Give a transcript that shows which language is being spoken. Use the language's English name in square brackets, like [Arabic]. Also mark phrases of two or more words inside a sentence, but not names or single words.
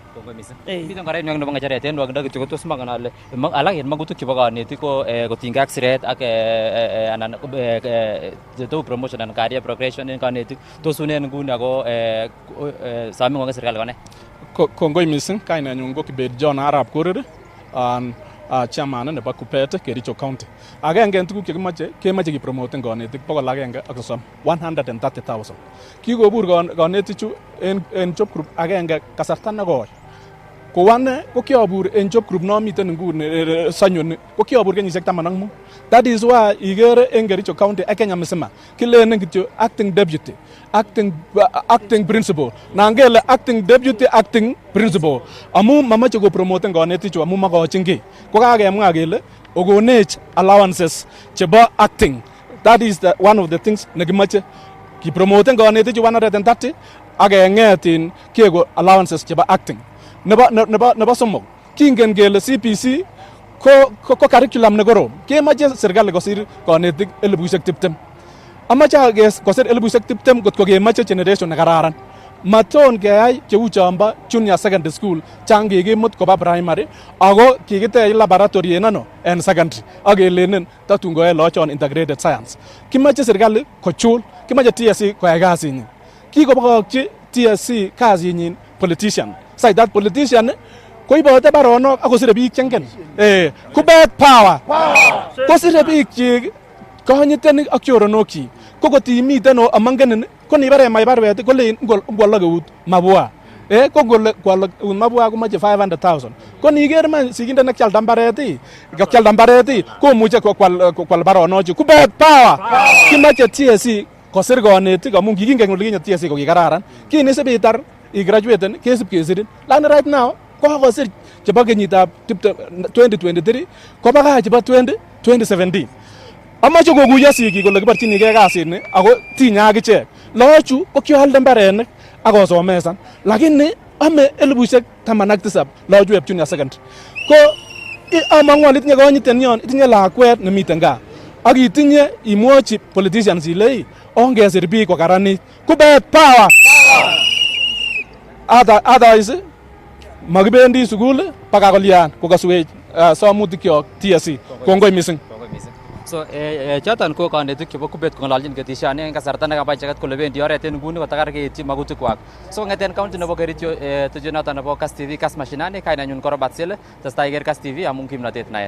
[Kalenjin] Miten kora en nebo ng'echeret en nwakindo kityo kotos mongen ale alak en magutik chebo konetik ko kotinygei ak siret ak anan tou promotion anan [English] career progression [Kalenjin] en konetik tos une en nguni ako someng'wong en serikali kone. Kongoi missing kainenyun ko Kibet John Arap Korir chairman nebo Kuppet Kericho County. Agenge en tuguk chekimache kemoche kipromoten konetik 130,000 130,000. Kikobur konetichu en job group agenge kasarta nekoi. Ko ane ko kiabur en job group nomiten nguni sanyoni ko kiabur kenyisiek 15. [English] That is why [Kalenjin] igere en Kericho County ak Kenya mzima kilenen kityo [English] acting deputy, acting principal. [Kalenjin] Nangele [English] acting deputy, acting principal. [Kalenjin] Amu mamache ko promoten konetichu amu makochin ki. Ko kakemwa kele okonech allowances chebo acting. [English] That is one of the things [Kalenjin] nekimache ki promoten konetichu 130 ak keng'etin keko allowances chebo acting. Nebo somok kingen kele CPC ko curriculum nekorom kemache serikali kosir konetik 20,000. Amache kosir 20,000 kotko kemache generation nekararan. Maton keyai cheu chombo [English] junior secondary school [Kalenjin] chang kikimut koba primary ako kikitech laboratory en secondary ak kelenen tatun koyoe lochon [English] integrated science. [Kalenjin] Kimache serikali kochul, kimache TSC koyai kasinyin. Kikobokokyi TSC kasinyin politician. Sai [English] that politician [Kalenjin] koibote baronok ak kosire biik chengen kubet power kosire biik chik konyitenik ak choronokchik ko kotimiten amangenin ko nibare mai barwet kole ngwalo keut mabwa ko ngole kwalo mabwa komache 500,000 ko niger man siginde nek kyalda mbaret komuche kwal baronochu kubet power kimache TSC kosir konetik amun kikingen ole kinyo TSC ko kikararan kini sibitar i-graduate kesib kesirin lakini [English] right now [Kalenjin] ko kosir chebo kenyitab 2023 ko baka chebo 2017 amache kokuyo sigik kole kiborchinigei kasini ako tinye akichek loochu ko kyalde mbarenik akosomesan lakini ame 17,000 loochu [English] junior secondary [Kalenjin] ko amang'u itinye konyiten yon itinye lakwet nemiten gaa ak itinye imwochi politicians ile ongesir biik kokaranit kubet power otherwise makibendi sukul baka kolyan kokaswech somutikyok TSC kongoi missing. So choton ko kanetik chebo kubet kong'ololjin ketishoni en kasarta nekaba icheket kole bendi oret en nguni kotakar keityi magutikwak. So ng'eten county nebo Kericho tuju noton nebo Kass TV Kass Mashinani kainanyun ko Robert Sele testai iker Kass TV amun kimnotet naet.